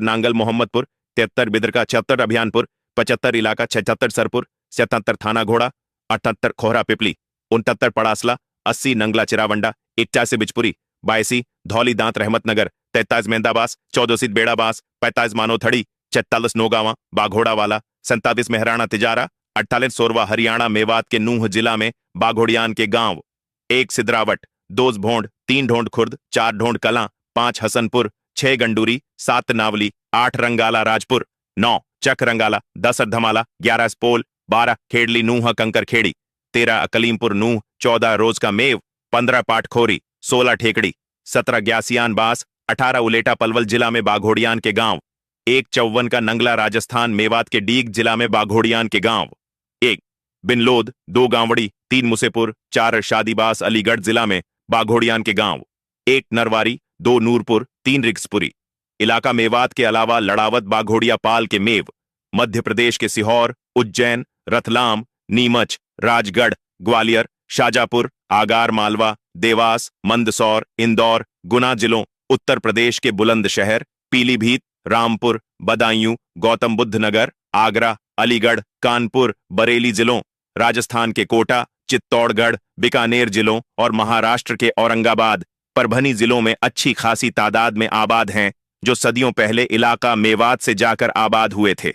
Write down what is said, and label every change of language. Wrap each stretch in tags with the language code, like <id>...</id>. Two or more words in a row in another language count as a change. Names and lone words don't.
<hi>नांगल मोहम्मदपुर, 73 बिदरका, 76 अभियानपुर, 75 इलाका, 76 सरपुर, 77 थाना घोड़ा, 78 खोहरा पिपली, 69 पड़ासला, 80 नंगला चिरावंडा, 81 बिजपुरी, 82 धौली दांत रहमतनगर, 43 मेंदाबास, 14 बेड़ाबास, 45 मानोथड़ी, 46 नोगावा बाघोड़ा वाला, 27 मेहराना तिजारा, 48 सोरवा हरियाणा मेवात के नूह जिला में बाघोड़ियान के गांव। 1 सिद्रावट, 2 भोंड, 3 ढोंड खुर्द, 4 ढोंड कलां, 5 हसनपुर, 6 गंडूरी, 7 नावली, 8 रंगाला राजपुर, 9 चक रंगाला, 10 धमाला, 11 स्पोल, 12 खेड़ली नूह कंकर खेड़ी, 13 अकलीमपुर नूह, 14 रोज का मेव, 15 पाटखोरी, 16 ठेकड़ी, 17 ग्यासियान बास, 18 उलेटा पलवल जिला में बाघोड़ियान के गांव। 1 54 का नंगला राजस्थान मेवात के डीग जिला में बाघोड़ियान के गांव। 1 बिनलोद, 2 गांवड़ी, 3 मुसेपुर, 4 शादीबास अलीगढ़ जिला में बाघोड़ियान के गांव। 1 नरवारी, 2 नूरपुर, 3 रिक्सपुरी। इलाका मेवात के अलावा लड़ावत बाघोड़िया पाल के मेव, मध्य प्रदेश के सीहोर, उज्जैन, रतलाम, नीमच, राजगढ़, ग्वालियर, शाजापुर, आगार मालवा, देवास, मंदसौर, इंदौर, गुना जिलों, उत्तर प्रदेश के बुलंदशहर, पीलीभीत, रामपुर, बदायूं, गौतम बुद्ध नगर, आगरा, अलीगढ़, कानपुर, बरेली जिलों, राजस्थान के कोटा, चित्तौड़गढ़, बीकानेर जिलों और महाराष्ट्र के औरंगाबाद, परभनी जिलों में अच्छी खासी तादाद में आबाद हैं, जो सदियों पहले इलाका मेवात से जाकर आबाद हुए थे।</hi>